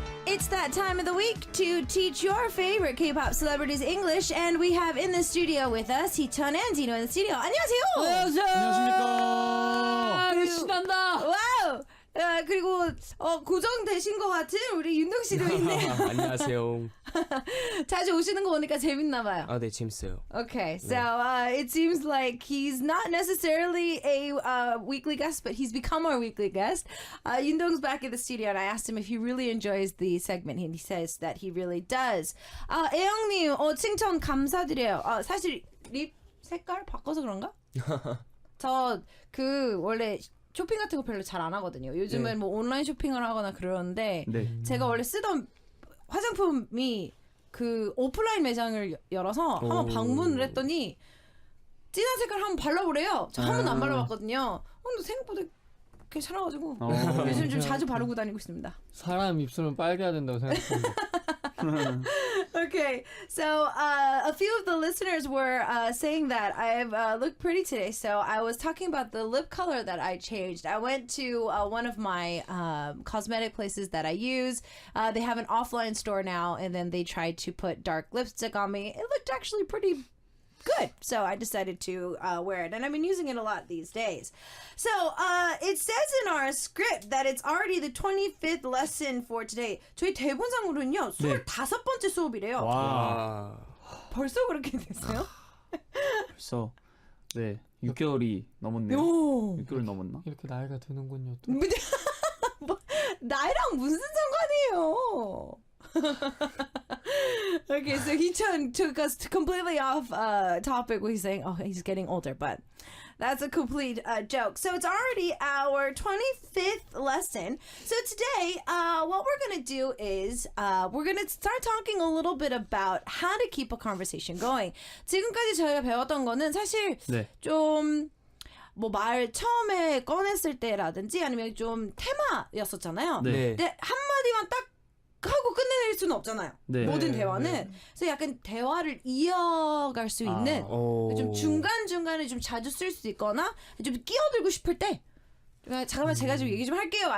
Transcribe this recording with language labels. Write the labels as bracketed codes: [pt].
[en] It's that time of the week to teach your favorite K-pop celebrities English, and we have in the studio with us 희천&디노 in the studio. [ko] 안녕하세요. 안녕하십니까. 신난다. 와우. 그리고 고정되신 것 같은 우리 윤동 씨도 있네요. 안녕하세요. 자주 오시는 거 보니까 재밌나 봐요. 아, 네, 재밌어요. [en] Okay, so it seems like he's not necessarily a weekly guest, but he's become our weekly guest. Yundong's back in the studio, and I asked him if he really enjoys the segment, and he says that he really does. [ko] 애영님, 칭찬 감사드려요. 사실 립 색깔 바꿔서 그런가? 저 원래 쇼핑 같은 거 별로 잘 안 하거든요. 요즘은 뭐 온라인 쇼핑을 하거나 그러는데 제가 원래 쓰던 화장품이 그 오프라인 매장을 열어서 한번 방문을 했더니 진한 색깔 한번 발라보래요. 저 한 번도 안 발라봤거든요. 근데 생각보다 괜찮아가지고 요즘 좀 자주 바르고 다니고 있습니다. 사람 입술은 빨개야 된다고 생각합니다. [en] Okay, so a few of the listeners were saying that I've looked pretty today. So I was talking about the lip color that I changed. I went to one of my cosmetic places that I use. They have an offline store now, and then they tried to put dark lipstick on me. It looked actually pretty good. So I decided to wear it. And I've been using it a lot these days. So it says in our script that it's already the 25th lesson for today. [ko] 저희 대본상으로는요. 25번째 수업이래요. 와. 벌써 그렇게 됐어요? 벌써 6개월이 넘었네요. 6개월 넘었나? 이렇게 나이가 드는군요. 또. 뭐, 나이랑 무슨 상관이에요? [en] Okay, so 희천 took us completely off topic when he's saying, oh, he's getting older, but that's a complete joke. So it's already our 25th lesson. So today, what we're going to do is we're going to start talking a little bit about how to keep a conversation going. [ko] 지금까지 저희가 배웠던 거는 사실 좀 뭐 말 처음에 꺼냈을 때라든지 아니면 좀 테마였었잖아요. 근데 한마디만 딱 하고 끝낼 수는 없잖아요. 모든 대화는. 그래서 약간 대화를 이어갈 수 있는 좀 중간중간에 좀 자주 쓸 수 있거나 좀 끼어들고 싶을 때 잠깐만 제가 좀 얘기 좀 할게요.